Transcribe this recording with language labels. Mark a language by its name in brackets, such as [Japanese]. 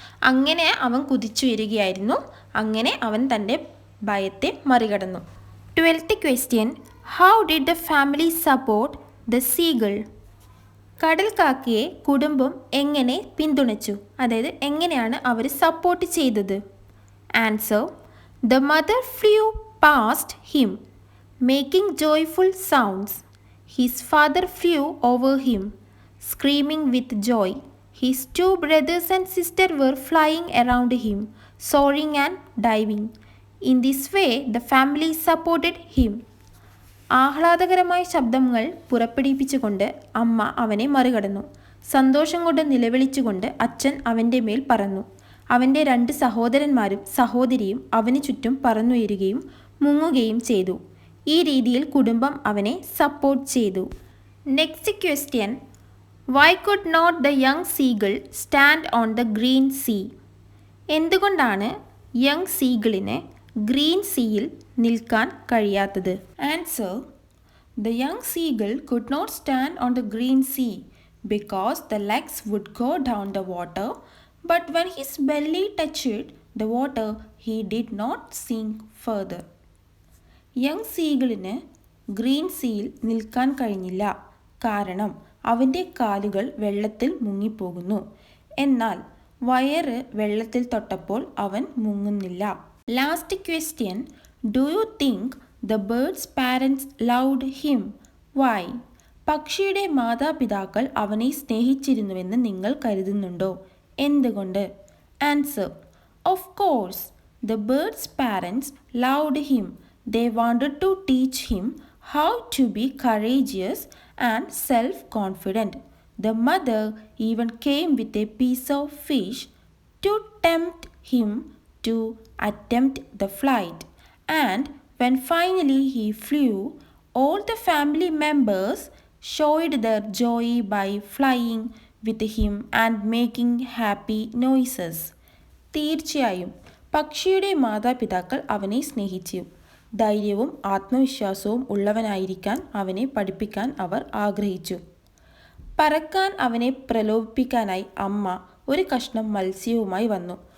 [Malayalam] അങ്ങനെ അവൻ കുതിച്ചു വരികയായിരുന്നു. അങ്ങനെ അവൻ തൻ്റെ ഭയത്തെ മറികടന്നു. [English] 12th question. How did the family support the seagull? [Malayalam] കടൽ കാക്കയെ കുടുംബം എങ്ങനെ പിന്തുണച്ചു, അതായത് എങ്ങനെയാണ് അവർ സപ്പോർട്ട് ചെയ്തത്? [English] Answer: The mother flew past him, making joyful sounds. His father flew over him, screaming with joy. His two brothers and sister were flying around him, soaring and diving. In this way, the family supported him. [Malayalam] ആഹ്ലാദകരമായ ശബ്ദങ്ങൾ പുറപ്പെടുവിപ്പിച്ചുകൊണ്ട് അമ്മ അവനെ മറികടന്നു. സന്തോഷം കൊണ്ട് നിലവിളിച്ചുകൊണ്ട് അച്ഛൻ അവൻ്റെ മേൽ പറന്നു. അവൻ്റെ 2 സഹോദരന്മാരും സഹോദരിയും അവന് ചുറ്റും പറന്നുയരുകയും മുങ്ങുകയും ചെയ്തു. ഈ രീതിയിൽ കുടുംബം അവനെ സപ്പോർട്ട് ചെയ്തു. [English] Next question. Why could not the young seagull stand on the green sea? [Malayalam] എന്തുകൊണ്ടാണ് യങ് സീഗിളിന് ഗ്രീൻ സീയിൽ നിൽക്കാൻ കഴിയാത്തത്? [English] Answer: The young seagull could not stand on the green sea because the legs would go down the water, but when his belly touched the water, he did not sink further. [Malayalam] Young സീഗിളിന് green സീയിൽ നിൽക്കാൻ കഴിഞ്ഞില്ല കാരണം അവൻ്റെ കാലുകൾ വെള്ളത്തിൽ മുങ്ങിപ്പോകുന്നു. എന്നാൽ വയറ് വെള്ളത്തിൽ തൊട്ടപ്പോൾ അവൻ മുങ്ങുന്നില്ല. [English] Last question. Do you think the birds parents loved him? Why? [Malayalam] പക്ഷിയുടെ മാതാപിതാക്കൾ അവനെ സ്നേഹിച്ചിരുന്നുവെന്ന് നിങ്ങൾ കരുതുന്നുണ്ടോ? എന്തുകൊണ്ട്? [English] Answer: of course the birds parents loved him. They wanted to teach him how to be courageous and self-confident. The mother even came with a piece of fish to tempt him to attempt the flight. And when finally he flew, all the family members showed their joy by flying with him and making happy noises. [Malayalam] തീർച്ചയായും പക്ഷിയുടെ മാതാപിതാക്കൾ അവനെ സ്നേഹിച്ചു. ധൈര്യവും ആത്മവിശ്വാസവും ഉള്ളവനായിരിക്കാൻ അവനെ പഠിപ്പിക്കാൻ അവർ ആഗ്രഹിച്ചു. പറക്കാൻ അവനെ പ്രലോഭിപ്പിക്കാനായി അമ്മ ഒരു കഷ്ണം മത്സ്യവുമായി വന്നു.